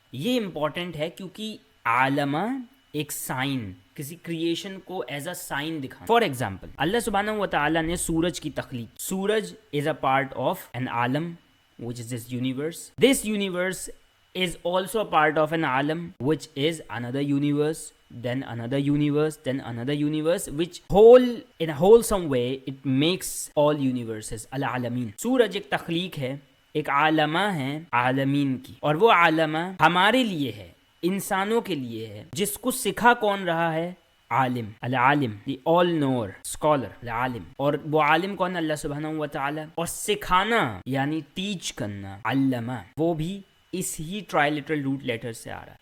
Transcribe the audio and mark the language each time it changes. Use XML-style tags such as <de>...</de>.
<ur>یہ امپورٹنٹ ہے کیونکہ عالمہ ایک سائن، کسی کریشن کو ایز اے سائن دکھانا.</ur> <en>for example</en> <ur>اللہ سبحانہ و تعالیٰ نے سورج کی تخلیق. سورج</ur> <en>is a part of an</en> <ur>Alam</ur> <en>which is this universe. This universe is also a part of an alam which is another universe, then another universe, then another universe, which whole in a wholesome way it makes all universes al-alamin.</en> <ur>سورج ایک تخلیق ہے، ایک عالمہ ہے عالمین کی، اور وہ عالمہ ہمارے لیے ہے، انسانوں کے لیے ہے. جس کو سکھا کون رہا ہے؟ عالم، العالم، دی آل نور، اسکالر، العالم. اور وہ عالم کون؟ اللہ سبحانہ و تعالی. اور سکھانا یعنی ٹیچ کرنا، علمہ، وہ بھی اس ہی ٹرائلیٹرل روٹ لیٹر سے آ رہا ہے.</ur>